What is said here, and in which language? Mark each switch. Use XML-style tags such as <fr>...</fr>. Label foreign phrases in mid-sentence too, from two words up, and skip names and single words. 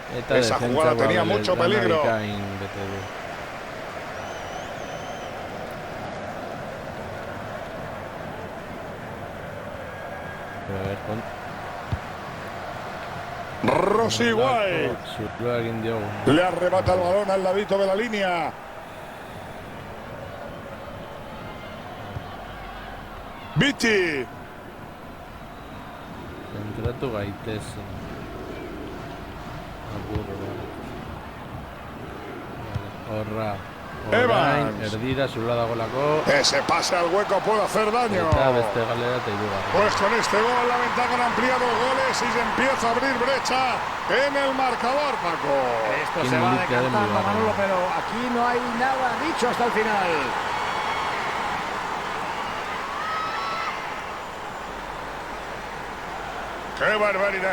<es>Esa jugada tenía mucho peligro. Rosiguay le arrebata el balón al ladito de la línea. Viti.</es> <eu>Kontratu gaitezen. Horra. Evans. Erdira, zula dagolako.</eu> <es>Ese pase al hueco puede hacer daño.</es> <eu>Eta beste galera eta hirugarren.</eu> <es>Pues con este gol la ventaja han ampliado goles y se empieza a abrir brecha en el marcador, Paco. Esto se va decantando, Manolo, pero aquí no hay nada dicho hasta el final. ¡Qué barbaridad!</es>